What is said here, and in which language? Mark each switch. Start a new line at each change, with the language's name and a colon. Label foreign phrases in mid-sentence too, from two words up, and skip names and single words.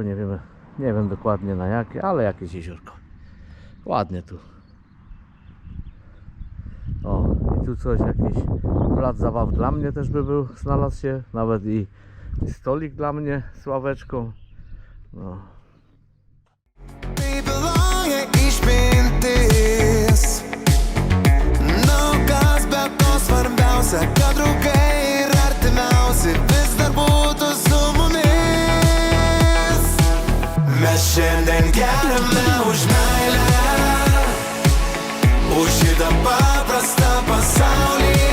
Polish: Nie wiem dokładnie na jakie, ale jakieś jeziorko. Ładnie tu. O, i tu coś, jakiś plac zabaw dla mnie też by był, znalazł się, nawet i stolik dla mnie z ławeczką. No.
Lithuanian: Išmintis, kas be to svarbiausia, kad draugai ir artimiausi vis dar būtų su mumis. Mes šiandien geriame už meilę, už šitą paprastą pasaulį.